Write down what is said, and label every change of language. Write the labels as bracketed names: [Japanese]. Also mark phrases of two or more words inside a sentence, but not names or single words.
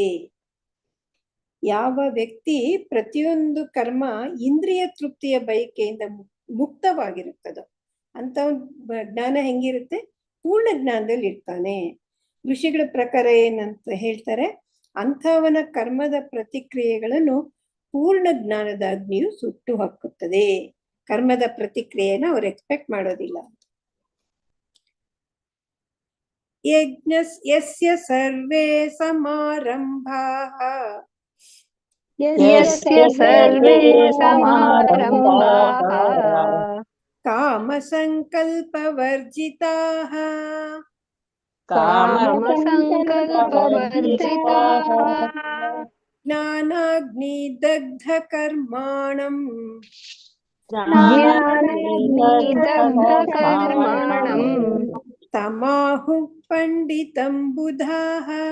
[Kannada] ಯಾವ ವ್ಯಕ್ತಿ ಪ್ರತಿಯೊಂದು ಕರ್ಮ ಇಂದ್ರಿಯ ತೃಪ್ತಿಯ ಬಯಕೆಯಿಂದ ಮುಕ್ತವಾಗಿರುತ್ತದೋ ಅಂತ ಜ್ಞಾನ ಹೆಂಗಿರುತ್ತೆ? ಪೂರ್ಣ ಜ್ಞಾನದಲ್ಲಿ ಇರ್ತಾನೆ. ಋಷಿಗಳ ಪ್ರಕಾರ ಏನಂತ ಹೇಳ್ತಾರೆ? ಅಂಥವನ ಕರ್ಮದ ಪ್ರತಿಕ್ರಿಯೆಗಳನ್ನು ಪೂರ್ಣ ಜ್ಞಾನದ ಅಗ್ನಿಯು ಸುಟ್ಟು ಹಾಕುತ್ತದೆ. ಕರ್ಮದ ಪ್ರತಿಕ್ರಿಯೆನ ಅವ್ರು ಎಕ್ಸ್ಪೆಕ್ಟ್ ಮಾಡೋದಿಲ್ಲ. [Sanskrit] ಯಸ್ಯ ಸರ್ವೇ ಸಮಾರಂಭಾಃ ಕಾಮ ಸಂಕಲ್ಪ ವರ್ಜಿತಾಃ ಜ್ಞಾನಾಗ್ನಿ ದಗ್ಧ ಕರ್ಮಾಣಂ ತಮಾಹು ಪಂಡಿತಂ ಬುಧಾಃ.